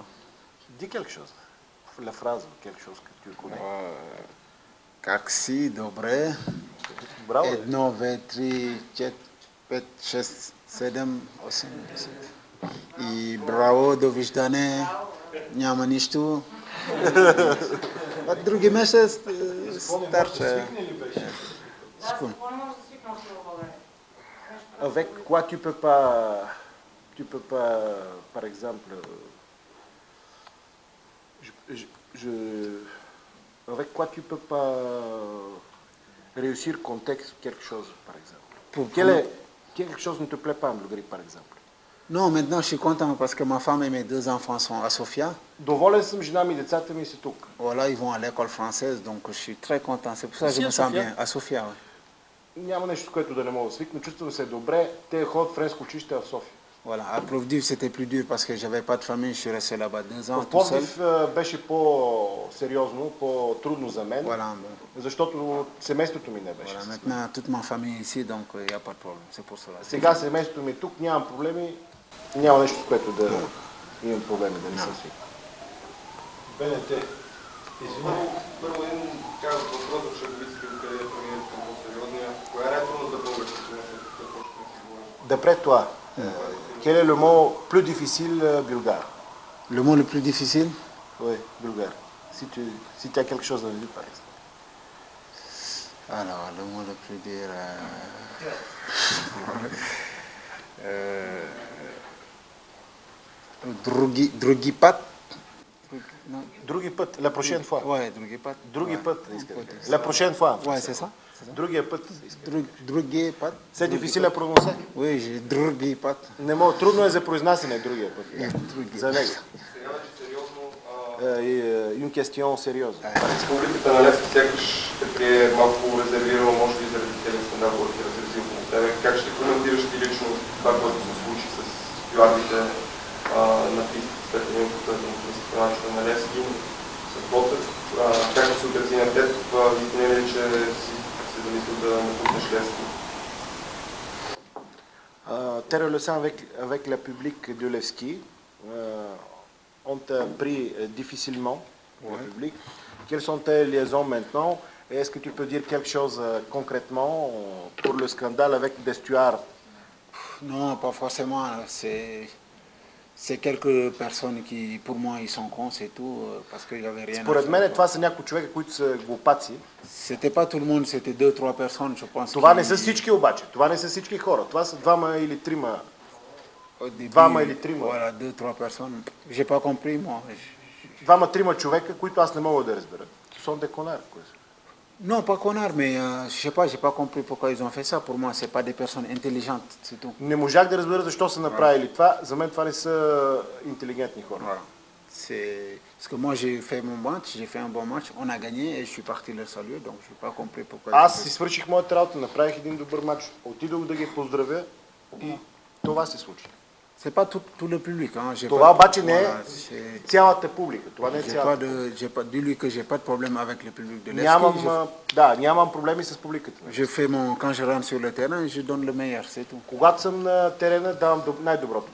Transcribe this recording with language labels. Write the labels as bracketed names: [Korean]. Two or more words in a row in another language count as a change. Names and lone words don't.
[French] Dis quelque chose. La phrase, quelque chose que tu connais. [Bulgarian] Как си, добре. Браво. 1, 2, 3, 4, 5, 6, 7, 8, 10. И браво, довиждане, няма нищо. Други месец старче. какво не можеш да свикнеш в България? [French] Avec quoi tu peux pas, par exemple, avec quoi tu peux pas réussir contexte quelque chose, par exemple. Quelque chose ne te plaît pas en Bulgarie, par exemple. Non, maintenant je suis content parce que ma femme et mes 2 enfants sont à Sofia. [Bulgarian] Доволен съм, жена ми и децата ми са тук. [French] Voilà, ils vont à l'école française, donc je suis très content. C'est pour ça que je Ici, me à sens Sofia? bien. À Sofia, oui. [Bulgarian] Няма нещо, с което да не мога да свикна. Чувствам се добре. Те ходят в френско училище в София. [French] Voilà, à Plovdiv, c'était plus dur parce que j'avais pas de famille, je suis resté là-bas 2 ans [Bulgarian] В [French] tout seul. [Bulgarian] Пловдив беше по-сериозно, по-трудно за мен, [French] Voilà, [Bulgarian] защото семейството ми не беше. [French] voilà, maintenant toute ma famille est ici, donc il n'y a pas de problème, c'est pour cela. [Bulgarian] Сега семейството ми е тук, нямам проблеми, няма нещо, с което да имам проблеми, да не съм свикнал. БНТ. Извинявай. Първо един такъв въпрос за шаговиците, къде преминем към по-сериозния. Коя е най-трудната българска дума, да почнем да си говорим? [French] D'après toi, quel est le mot plus difficile bulgare? Le mot le plus difficile? Oui, bulgare. Si tu as quelque chose à dire, par exemple. Alors, le mot le plus dur... [Bulgarian] Drugipat? Други път, [French] la prochaine fois. Ouais, Drugipat. [Bulgarian] Други път, [French] la prochaine fois. Ouais, c'est ça. [Bulgarian] Другия път. Drugipat? [French] C'est difficile à prononcer. Oui, j'ai Drugipat. [Bulgarian] Не мога, трудно е за произнасяне другия път. За него. Сега вече сериозно, [French] Une question sérieuse. [Bulgarian] Републиката на Левски сякаш ще прие малко резервирано, може би заради тези скандал, който ти разрази около тебе. Как ще коментираш ти лично това, което се случи с стюардите на пистите след един потъден пистите на Левски, с Ботев? Как ще се отрази на теб? Изпълня ли, че си се замислил да напуснеш Левски? [French] Tes relations avec le public de Levski ont pris difficilement le public. Quelles sont tes liaisons maintenant? Et est-ce que tu peux dire quelque chose concrètement pour le scandale avec des stewards? Non, pas forcément. C'est quelques personnes qui, pour moi, ils sont cons, c'est tout, parce qu'il n'y avait rien à [Bulgarian] Според мен [French] faire. [Bulgarian] това са някои човека, които са глупаци. [French] C'était pas tout le monde, c'était 2-3 personnes, je pense. [Bulgarian] Това не са всички обаче. Това не са всички хора. Това са двама или трима. Двама или трима. [French] Voilà, 2-3 personnes. J'ai pas compris, moi. [Bulgarian] Двама-трима човека, които аз не мога да разбера. [French] Sont des connards, quoi. Non, pas connard, mais je sais pas, j'ai pas compris pourquoi ils ont fait ça. Pour moi, c'est pas des personnes intelligentes, c'est tout. [Bulgarian] Не можах да разбера защо са направили това. За мен това не са интелигентни хора. [French] Voilà. C'est parce que moi j'ai fait mon match, j'ai fait un bon match, on a gagné et je suis parti leur saluer, donc je n'ai pas compris pourquoi. [Bulgarian] Аз си свърших моята работа, направих един добър матч, отидох да ги поздравя и това се случи. [French] C'est pas tout le public, hein. [Bulgarian] Това обаче не е [French] Voilà, [Bulgarian] цялата публика. Това не е цялата. [French] j'ai pas dit lui que j'ai pas de problème avec le public de Levski. [Bulgarian] Нямам проблеми с публиката. [French] Je fais quand je rentre sur le terrain, je donne le meilleur, c'est tout. [Bulgarian] Когато съм на терена, давам най-доброто.